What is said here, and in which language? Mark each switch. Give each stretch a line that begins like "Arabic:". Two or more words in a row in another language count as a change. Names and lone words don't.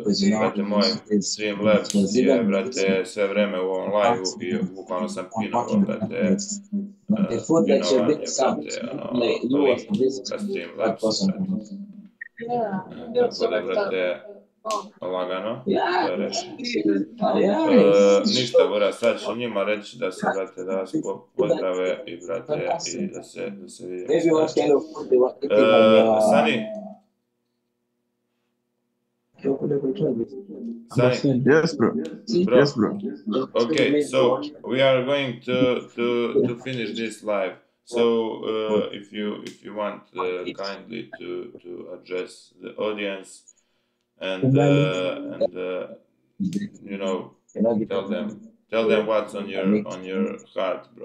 Serbian: Brate, moj
English: stream lab
Serbian: je, brate, sve vreme u ovom live-u i bukvalno sam pinovao, brate, pinovanje, brate, link ka
English: stream lab,
Serbian: brate. Tako da, brate, lagano, to je rešeno. Ništa, bura, sad ću njima reći da se, brate, da vas pozdrave i, brate, i da se vidimo. Sani? Sani?
English: Yes, bro. Bro. Yes, bro. Okay, so we are going to finish this live. So if you want kindly to address the audience and you know, tell them what's on your heart, bro.